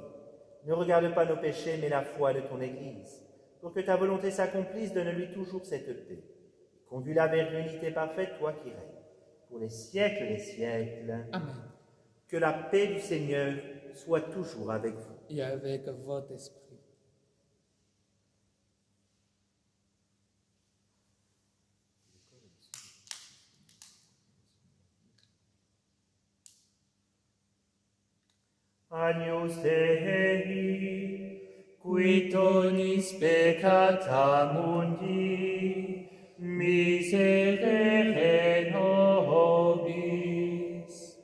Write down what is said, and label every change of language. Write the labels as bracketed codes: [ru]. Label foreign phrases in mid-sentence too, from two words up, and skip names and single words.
[fr] Ne regarde pas nos péchés, mais la foi de ton Église. Pour que ta volonté s'accomplisse, donne-lui toujours cette paix. Conduis-la vers l'unité parfaite, toi qui règnes, pour les siècles des siècles. Amen. Que la paix du Seigneur soit toujours avec vous. Et avec votre esprit. [la] Agnus Dei, qui tollis peccata mundi, miserere nobis.